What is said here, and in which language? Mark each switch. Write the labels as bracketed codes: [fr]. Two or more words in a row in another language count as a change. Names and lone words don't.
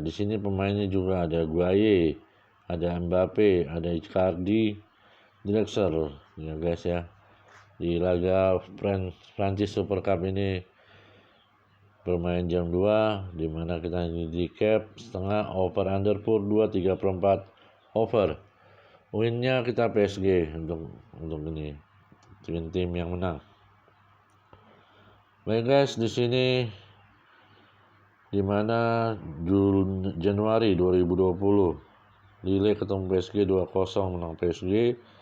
[id] Di sini pemainnya juga ada Guaye, ada Mbappe, ada Icardi, Draxler ya guys ya. Di laga Prancis Super Cup ini bermain jam 2, dimana kita handicap setengah, [en] over under [id] pur 2/3/4 over. Winnya kita PSG untuk ini tim yang menang. Baik guys, di sini dimana Januari 2020 Lille ketemu PSG 2-0 menang PSG.